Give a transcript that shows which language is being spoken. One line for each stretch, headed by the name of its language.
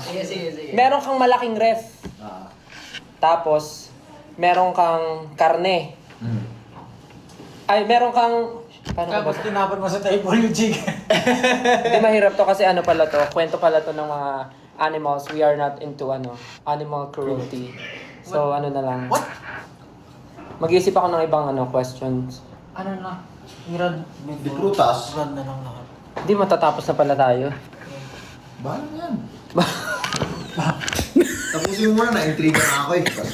Filipino: Sige. Meron kang malaking ref. Tapos, meron kang karne. Ay, meron kang... Paano ko ba? Tapos tinapon mo sa table yung chicken. Hindi mahirap to kasi ano pala to. Kwento pala to ng mga animals.
English: We are not into animal cruelty.
Filipino: So, ano na lang.
English: What?
Filipino: Mag-iisip ako ng ibang questions. Ano na? Hirad. Di prutas. Hirad na lang lahat. Hindi matatapos na pala tayo. Bahala na yan. Tapusin mo muna, na-intriga na ako eh.